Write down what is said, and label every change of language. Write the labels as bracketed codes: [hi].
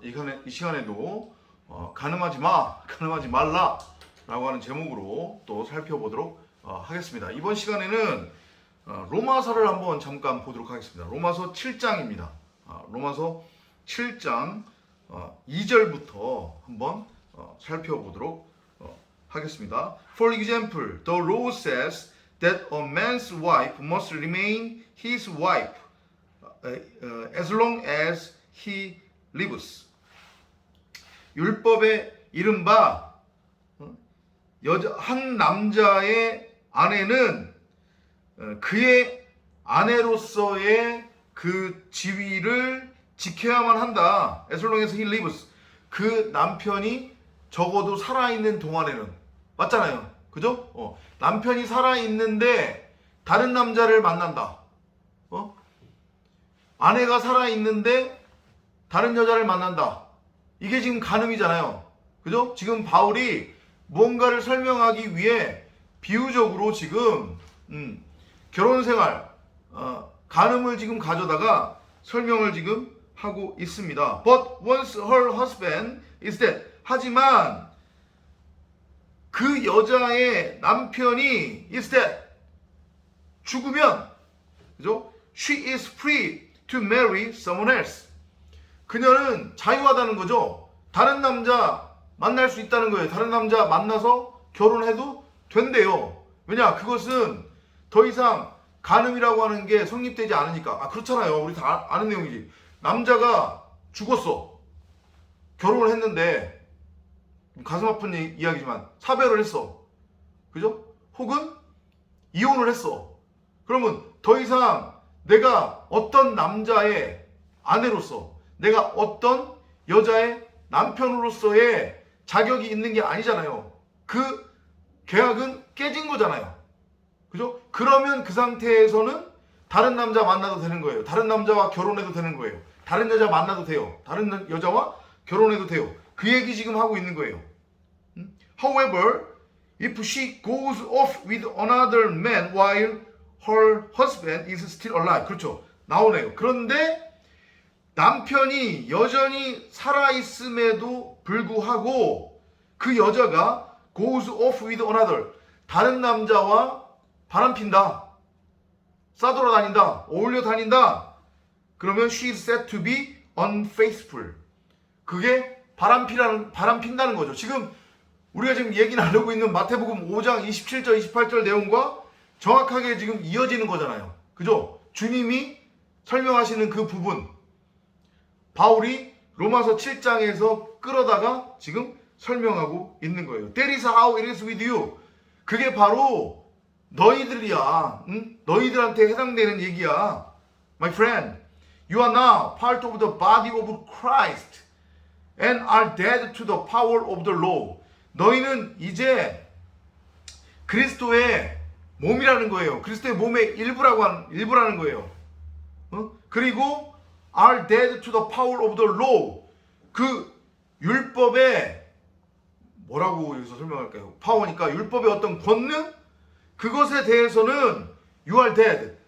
[ko] 이 시간에도 가늠하지 마, 가늠하지 말라 라고 하는 제목으로 또 살펴보도록 하겠습니다. 이번 시간에는 로마서를 한번 잠깐 보도록 하겠습니다. 로마서 7장입니다. 로마서 7장 2절부터 한번 살펴보도록 하겠습니다. [en] For example, the law says that a man's wife must remain his wife as long as he lives. [ko] 율법에 이른바 한 남자의 아내는 그의 아내로서의 그 지위를 지켜야만 한다. [en] As long as he lives. [ko] 그 남편이 적어도 살아있는 동안에는. 맞잖아요. 그죠? 남편이 살아있는데 다른 남자를 만난다. 아내가 살아있는데 다른 여자를 만난다. 이게 지금 간음이잖아요. 그죠? 지금 바울이 무언가를 설명하기 위해 비유적으로 지금 결혼생활, 간음을 지금 가져다가 설명을 지금 하고 있습니다. [en] But once her husband is dead. [ko] 하지만 그 여자의 남편이 [en] is dead. [ko] 죽으면, 그죠? [en] She is free to marry someone else. [ko] 그녀는 자유하다는 거죠. 다른 남자 만날 수 있다는 거예요. 다른 남자 만나서 결혼해도 된대요. 왜냐? 그것은 더 이상 간음이라고 하는 게 성립되지 않으니까. 그렇잖아요. 우리 다 아는 내용이지. 남자가 죽었어. 결혼을 했는데 가슴 아픈 이야기지만 사별을 했어. 그죠? 혹은 이혼을 했어. 그러면 더 이상 내가 어떤 남자의 아내로서, 내가 어떤 여자의 남편으로서의 자격이 있는 게 아니잖아요. 그 계약은 깨진 거잖아요. 그죠? 그러면 그 상태에서는 다른 남자 만나도 되는 거예요. 다른 남자와 결혼해도 되는 거예요. 다른 여자 만나도 돼요. 다른 여자와 결혼해도 돼요. 그 얘기 지금 하고 있는 거예요. [en] However, if she goes off with another man while her husband is still alive. [ko] 그렇죠. 나오네요. 그런데 남편이 여전히 살아있음에도 불구하고 그 여자가 [en] goes off with another. [ko] 다른 남자와 바람핀다. 싸돌아다닌다. 어울려 다닌다. [en] 그러면 she is said to be unfaithful. [ko] 그게 바람핀다는 거죠. 지금 우리가 지금 얘기 나누고 있는 마태복음 5장 27절 28절 내용과 정확하게 지금 이어지는 거잖아요. 그죠? 주님이 설명하시는 그 부분, 바울이 로마서 7장에서 끌어다가 지금 설명하고 있는 거예요. [en] That is how it is with you. [ko] 그게 바로 너희들이야. 너희들한테 해당되는 얘기야. [en] My friend, you are now part of the body of Christ and are dead to the power of the law. [ko] 너희는 이제 그리스도의 몸이라는 거예요. 그리스도의 몸의 일부라는 거예요. [en] 그리고 are dead to the power of the law. [ko] 그 율법의 뭐라고 여기서 설명할까요? 파워니까 율법의 어떤 권능? 그것에 대해서는 [en] you are dead.